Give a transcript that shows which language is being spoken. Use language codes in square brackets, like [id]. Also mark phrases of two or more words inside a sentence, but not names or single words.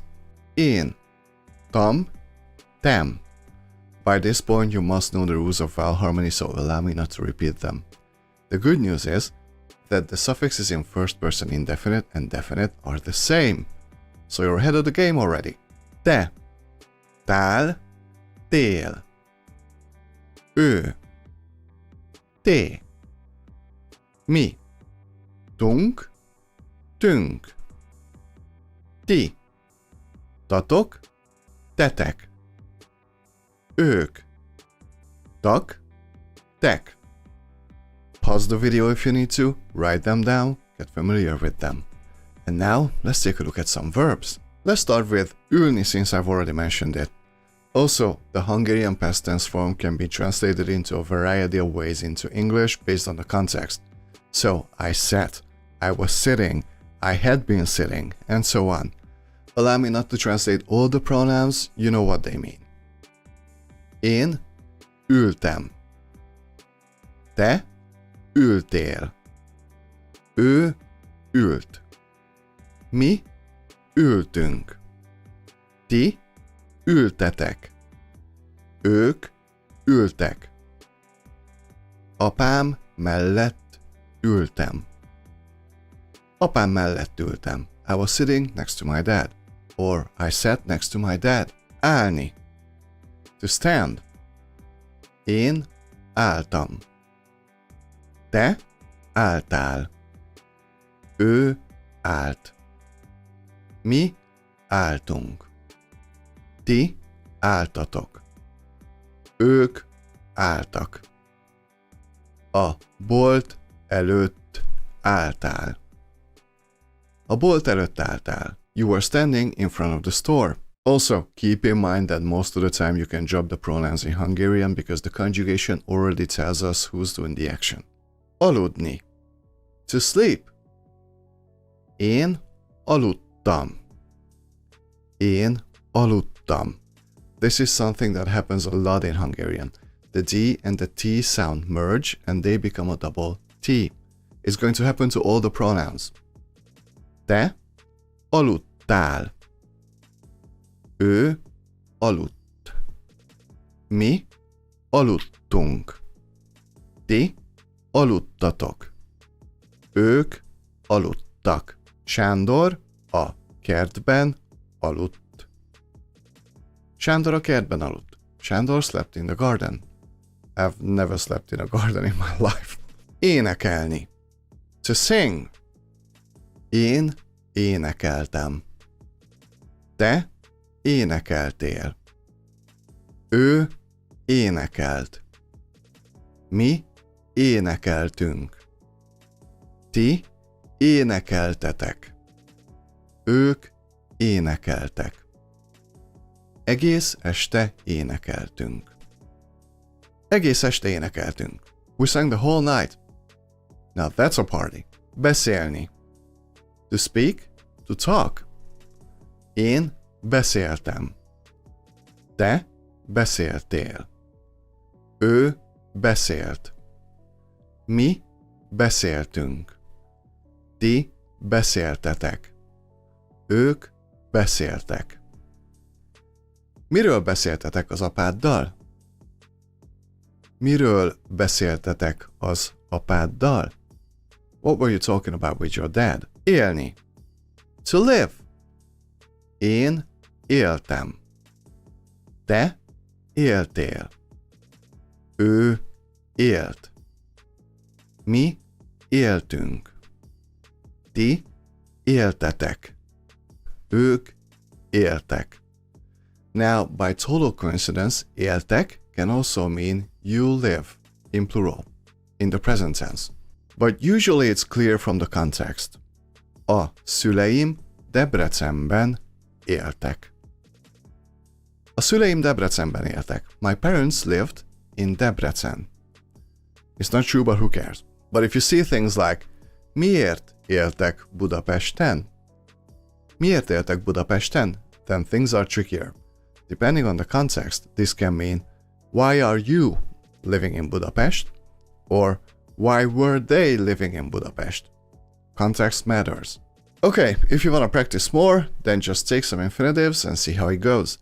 [hu] Én, tam, tem. [en] By this point, you must know the rules of vowel harmony, so allow me not to repeat them. The good news is that the suffixes in first person indefinite and definite are the same. So you're ahead of the game already. [hu] Te, tál, tél. Ő, té. Mi, tunk, tünk. Ti, tatok, tetek. Ők, tak, tek. [en] Pause the video if you need to, write them down, get familiar with them. And now, let's take a look at some verbs. Let's start with ülni since I've already mentioned it. Also, the Hungarian past tense form can be translated into a variety of ways into English based on the context. So, I sat, I was sitting, I had been sitting, and so on. Allow me not to translate all the pronouns, you know what they mean. [hu] Én ültem. Te ültél. Ő ült. Mi ültünk. Ti ültetek. Ők ültek. Apám mellett ültem. Apám mellett ültem. [en] I was sitting next to my dad. Or I sat next to my dad. Állni. To stand. [hu] Én álltam. Te álltál. Ő állt. Mi álltunk. Ti álltatok. Ők álltak. A bolt előtt álltál. A bolt előtt álltál. [en] You were standing in front of the store. Also, keep in mind that most of the time you can drop the pronouns in Hungarian because the conjugation already tells us who's doing the action. Aludni. To sleep. [hu] Én aludtam. Én aludtam. [en] This is something that happens a lot in Hungarian. The D and the T sound merge and they become a double T. It's going to happen to all the pronouns. [hu] Te aludtál. Ő aludt. Mi aludtunk. Ti aludtatok. Ők aludtak. Sándor a kertben aludt. Sándor a kertben aludt. [en] Sándor slept in the garden. I've never slept in a garden in my life. Énekelni. To sing. [hu] Én énekeltem. Te énekeltél. Ő énekelt. Mi énekeltünk. Ti énekeltetek. Ők énekeltek. Egész este énekeltünk. Egész este énekeltünk. [en] We sang the whole night. Now that's a party. Beszélni. To speak, to talk. [hu] Én beszéltem. Te beszéltél. Ő beszélt. Mi beszéltünk. Ti beszéltetek. Ők beszéltek. Miről beszéltetek az apáddal? Miről beszéltetek az apáddal? [en] What were you talking about with your dad? Élni. To live. [hu] Én éltem. Te éltél. Ő élt. Mi éltünk. Ti éltetek. Ők éltek. [en] Now, by total coincidence, éltek can also mean you live, in plural, in the present tense. But usually it's clear from the context. [hu] A szüleim Debrecenben éltek. A szüleim Debrecenben éltek. [en] My parents lived in Debrecen. It's not true, but who cares? But if you see things like [hu] miért éltek Budapesten? Miért éltek Budapesten? [en] Then things are trickier. Depending on the context, this can mean why are you living in Budapest? Or why were they living in Budapest? Context matters. Okay, if you want to practice more, then just take some infinitives and see how it goes.